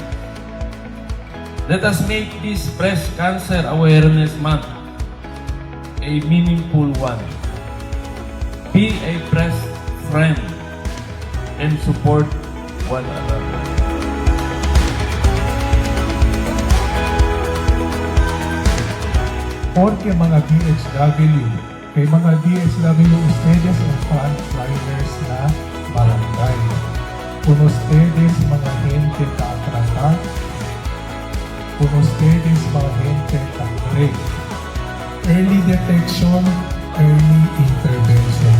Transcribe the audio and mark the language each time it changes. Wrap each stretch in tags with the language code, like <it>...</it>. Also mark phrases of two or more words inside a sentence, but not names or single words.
<en>Let us make this Breast Cancer Awareness Month a meaningful one. Be a breast friend and support one another.</en> <cbk>Porque mga DHW, kay mga DHW ustedes</cbk> <tl>ang frontliners na barangay.</tl> <cbk>Kung ustedes mga gente ka-tratar, kung ustedes mga gente ka-break.</cbk> <en>Early detection, early intervention.</en>